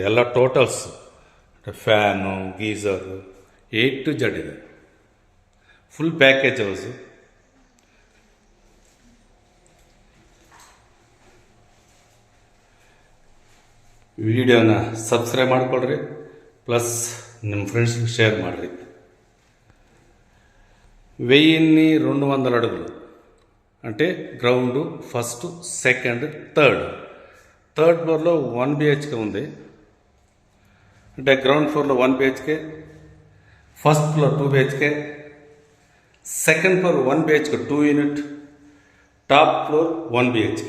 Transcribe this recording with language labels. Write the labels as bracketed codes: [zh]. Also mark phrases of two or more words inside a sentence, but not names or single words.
[kn] ಎಲ್ಲ ಟೋಟಲ್ಸ್, ಫ್ಯಾನು, ಗೀಝರು, [en] A to Z [kn] ಇದೆ. [en] full package house. [kn] ವಿಡಿಯೋನ ಸಬ್ಸ್ಕ್ರೈಬ್ ಮಾಡಿಕೊಡ್ರಿ, ಪ್ಲಸ್ ನಿಮ್ಮ ಫ್ರೆಂಡ್ಸ್ಗೆ షేర్ ಮಾಡಿರಿ. [te] 1200 అడుగులు అంటే [en] ground, first, second, third floorlo 1 BHK [te] ఉంది. [en] అంటే ground floorlo 1 BHK, first floor 2 BHK, second floor 1 BHK 2 unit, top floor 1 BHK.